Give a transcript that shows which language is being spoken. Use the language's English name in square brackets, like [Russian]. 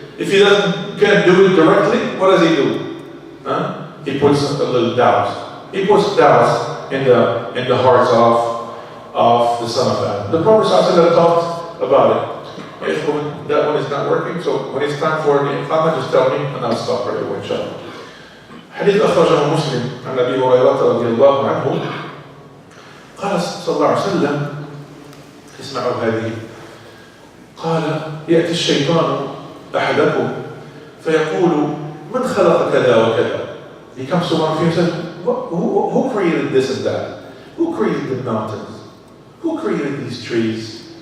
[English] If he can't do it directly, what does he do? He puts a little doubt. He puts doubts in the hearts of the son of Adam. The Prophet ﷺ talked about it. If that one is not working, so when it's time for the iqamah, just tell me and I'll stop right away, inshallah. [Arabic] حديث أخرجه مسلم عن أبي هريرة رضي الله عنه قال صلى الله عليه وسلم اسمعوا هذه قال يأتي الشيطان أحدكم فيقول من خلق كذا وكذا. [English] He comes to one of you and says, who created this and that? Who created the mountains? Who created these trees?